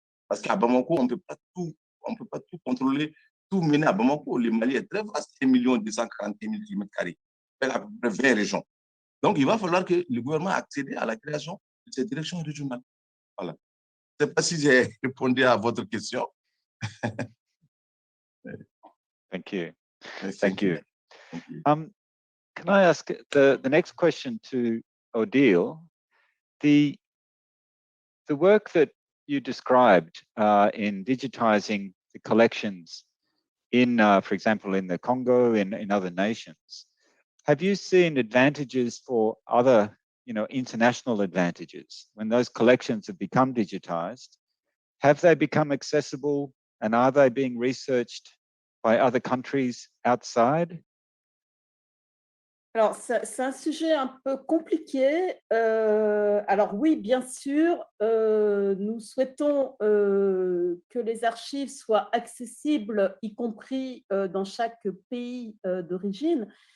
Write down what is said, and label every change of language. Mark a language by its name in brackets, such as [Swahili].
[French] Parce qu'à Bamako, on ne peut pas tout contrôler, tout mener à Bamako. Le Mali est très vaste, 1 240 000 km², avec à peu près 20 régions. Donc, il va falloir que le gouvernement accède à la création de ces directions régionales. Voilà. Je ne sais pas si j'ai répondu à votre question. [English] Thank you. Thank you. Can I ask the next question to Odile? The work that you described in digitizing the collections in, for example, in the Congo, in other nations, have you seen advantages for other, international advantages when those collections have become digitized? Have they become accessible, and are they being researched by other countries outside? [French] Alors, c'est un sujet un peu compliqué. Alors oui, bien sûr, nous souhaitons que les archives soient accessibles, y compris dans chaque pays d'origine.